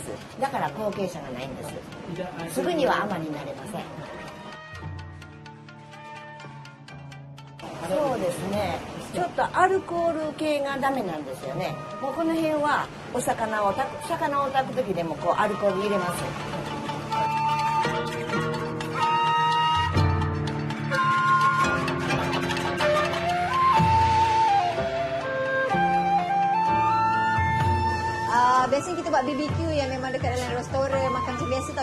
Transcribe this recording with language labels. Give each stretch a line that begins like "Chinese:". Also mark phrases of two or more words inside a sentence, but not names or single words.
Japanese: だから後継者がないんです。すぐには海になれません。そうですね。ちょっとアルコール系がダメなんですよね。もうこの辺は魚を炊く時でもアルコール入れます。
Malay: Biasanya kita buat BBQ yang memang dekat dalam restoran makan macam biasa tau.